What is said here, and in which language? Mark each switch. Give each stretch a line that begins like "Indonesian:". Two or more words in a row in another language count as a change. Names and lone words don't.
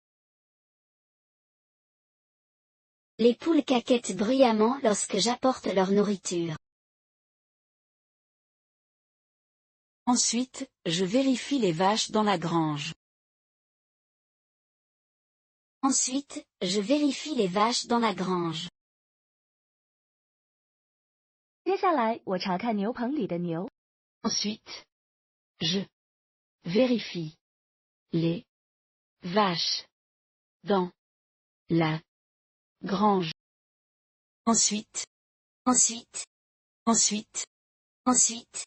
French: Les poules caquettent bruyamment lorsque j'apporte leur nourriture. Ensuite, je vérifie les vaches dans la grange. Ensuite, je vérifie les vaches dans la grange.
Chinese: 接下来，我查看牛棚里的牛。
French: Ensuite, je vérifie les vaches dans la grange. Ensuite, Ensuite, ensuite, ensuite,